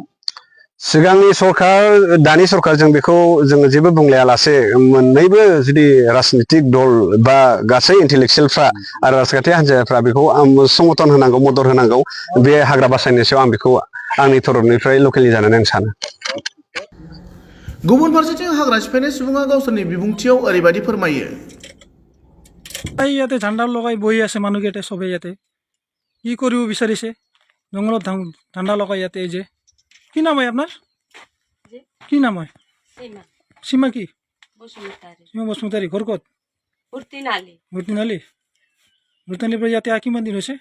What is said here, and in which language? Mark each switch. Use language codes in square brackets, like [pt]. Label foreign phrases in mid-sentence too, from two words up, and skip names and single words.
[brx] सिगांनि सरखार दानि सरखार जों बेखौ जोङो जेबो बुंलायालासे मोननैबो जुदि राजनितिक दल बा गासै इन्टेलेक्सुयेलफ्रा आरो राजखान्थि हान्जाफ्रा बेखौ समर्थन होनांगौ मदद होनांगौ बे हाग्रा बासायनाय सायाव आं बेखौ आंनि तरफनिफ्राय लकेलनि जानानै आं सानो। गुबुन फारसेथिं हाग्रा सिफायनाय सुबुङा गावसोरनि बिबुंथियाव ओरैबायदि फोरमायो। [as] ইয়াতে ঝাণ্ডা লগাই বহি আছে মানুহকেইটা চবেই ইয়াতে কি কৰিব বিচাৰিছে জংঘলত ঝাণ্ডা লগাই ইয়াতে এই যে কি নাম হয় আপনার কি নাম হয় সীমা কি সীমা বসুমতাৰী ঘৰ ক'ত ভূটানীৰ পৰা ইয়াতে কিমান দিন হৈছে